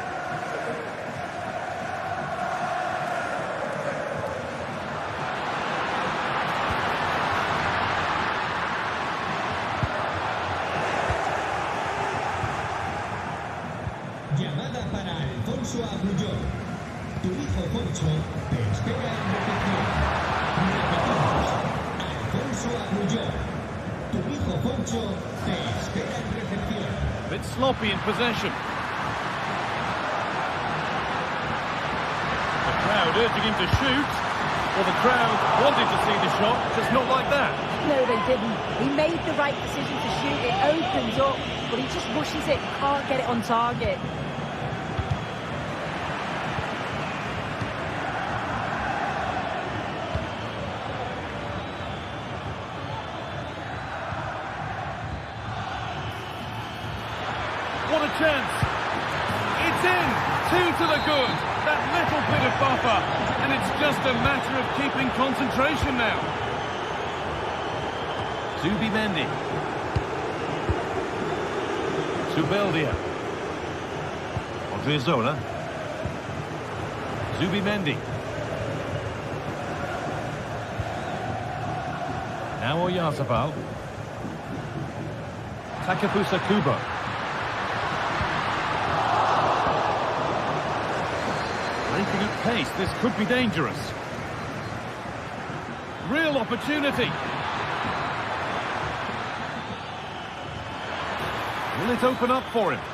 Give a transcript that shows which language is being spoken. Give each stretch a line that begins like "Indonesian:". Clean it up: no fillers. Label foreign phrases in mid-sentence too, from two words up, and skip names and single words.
Spanish: Llamada para Alfonso Agullón. Tu hijo Poncho te espera en recepción. Repetimos, Alfonso Agullón. Tu hijo Poncho te espera en recepción.
English: Bit sloppy in possession. The crowd urging him to shoot. Well, the crowd wanted to see the shot, just not like that. No, they didn't. He made the right decision to shoot. It opens up, but he just rushes it. Can't get it on target. What a chance. It's in. 2 to the good. That little bit of buffer. And it's just a matter of keeping concentration now. Zubimendi. Zubeldia. Odriozola. Zubimendi. Now Oyarzabal. Takefusa Kubo. Breaking at pace, this could be dangerous. Real opportunity. Will it open up for him?